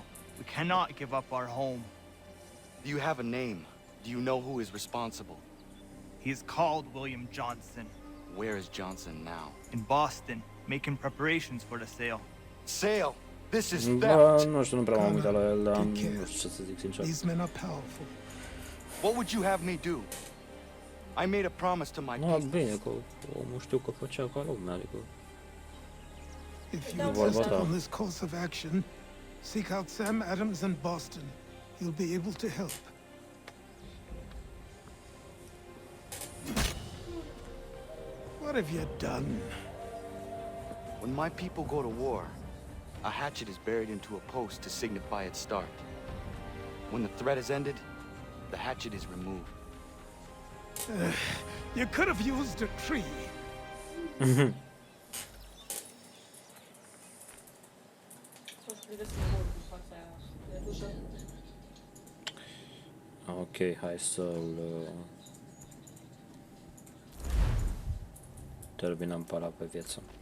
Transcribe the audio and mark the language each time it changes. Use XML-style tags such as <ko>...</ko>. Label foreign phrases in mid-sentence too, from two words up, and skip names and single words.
<en>We cannot give up our home. Do you have a name? Do you know who is responsible? He's called William Johnson. Where is Johnson now? In Boston, making preparations for the sale. Sale! This is</en> <ro>Bă,</ro> <en>theft!</en> <ro>nu știu, nu prea m-am uitat la el, dar</ro> <en>Take</en> <ro>nu</ro> <en>care.</en> <ro>știu ce să zic sincer.</ro> <en>These men are powerful. What would you have me do? I made a promise to my</en> <ro>Nu,</ro> <en>people.</en> <ro>bine, că omul știu că făcea ca lumea, adică...</ro> <en>If you</en> <ro>Vorba</ro> <en>insist</en> <ro>ta.</ro> <en>on this course of action, seek out Sam Adams in Boston. He'll be able to help. What have you done? When my people go to war, a hatchet is buried into a post to signify its start. When the threat is ended, the hatchet is removed. You could have used a tree.</en> <ro>Să-și privesc simbolul în fața aia. E dușă. Ok, hai să-l... terminăm pe ăla pe viață.</ro>